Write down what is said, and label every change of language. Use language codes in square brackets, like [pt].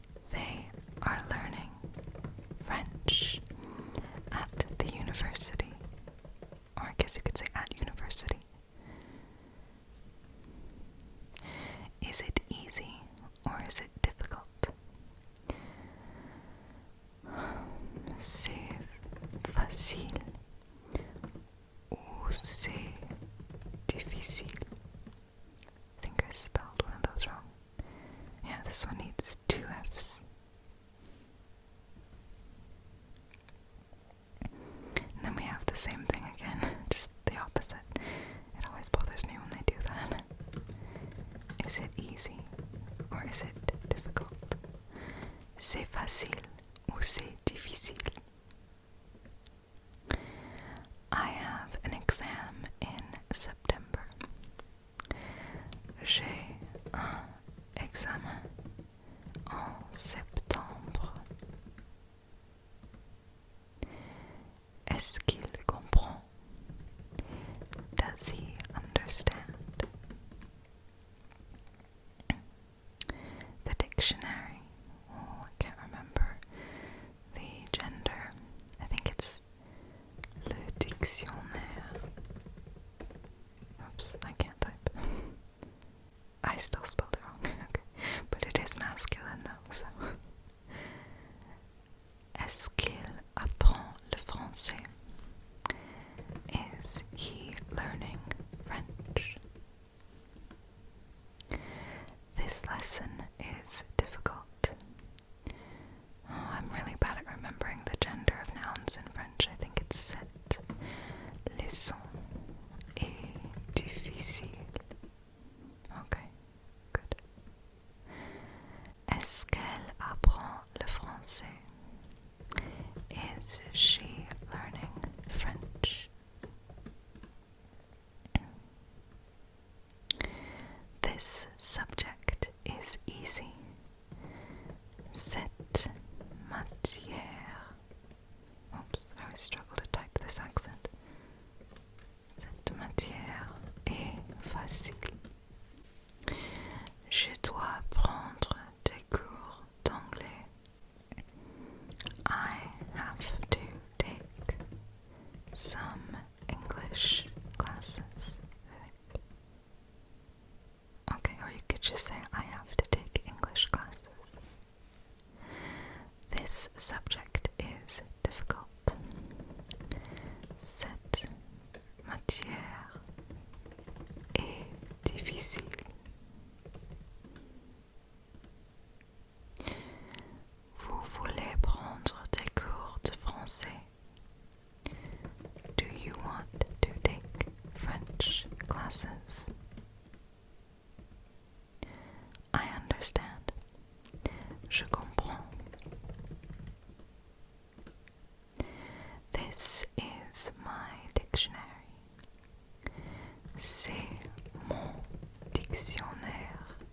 [en] They are learning French at the university. Or I guess you could say at university. Is it easy or is it difficult? [fr] C'est facile ou c'est difficile? [en] I think I spelled one of those wrong. Yeah, this one needs 2 F's. And then we have the same thing again, just the opposite. It always bothers me when they do that. Is it easy or is it difficult? [fr] C'est facile ou c'est difficile? [en] I have an exam in September. [fr] J'ai un examen en septembre. Est-ce qu'il comprend? [en] Does he understand? The dictionary. Oh, I can't remember the gender. I think it's le dictionnaire. Oops, I can't type. I still spelled it wrong. Okay. But it is masculine though, so. [fr] Est-ce qu'il apprend le français? [en] Is he learning French? This lesson is difficult. Oh, I'm really bad at remembering the gender of nouns in French. I think it's [fr] cette leçon est difficile. [en] Okay, good. [fr] Est-ce qu'elle apprend le français? [en] Is she learning French? This subject is easy. [fr] Cette matière. [en] Oops, I always struggle to type this accent. [fr] Cette matière est facile. Je dois prendre des cours d'anglais. [en] I have to take some English classes. Okay, or you could just say I have to take English classes. This subject is difficult. [fr] Cette matière est difficile. Vous voulez prendre des cours de français? [en] Do you want to take French classes? I understand. [fr] Je comprends. [en] This is my dictionary. [fr] C'est mon dictionnaire.